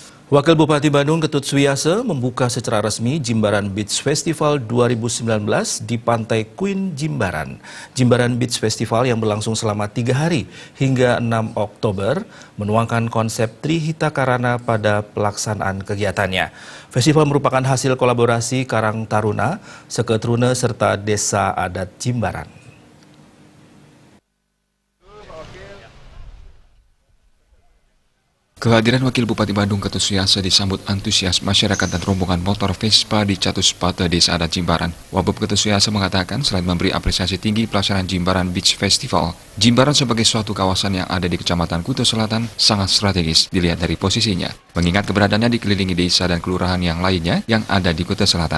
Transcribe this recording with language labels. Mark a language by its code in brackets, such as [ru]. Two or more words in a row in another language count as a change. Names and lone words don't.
[id] Wakil Bupati Bandung Ketut Suryase membuka secara resmi Jimbaran Beach Festival 2019 di Pantai Queen Jimbaran. Jimbaran Beach Festival yang berlangsung selama 3 hari hingga 6 Oktober menuangkan konsep Trihita Karana pada pelaksanaan kegiatannya. Festival merupakan hasil kolaborasi Karang Taruna, Seketruna serta Desa Adat Jimbaran. Kehadiran Wakil Bupati Bandung Ketut Suryase disambut antusias masyarakat dan rombongan motor Vespa di Catuspata, Desa Adat Jimbaran. Wabub Ketut Suryase mengatakan selain memberi apresiasi tinggi pelaksanaan Jimbaran Beach Festival, Jimbaran sebagai suatu kawasan yang ada di Kecamatan Kuta Selatan sangat strategis dilihat dari posisinya, mengingat keberadaannya dikelilingi desa dan kelurahan yang lainnya yang ada di Kuta Selatan.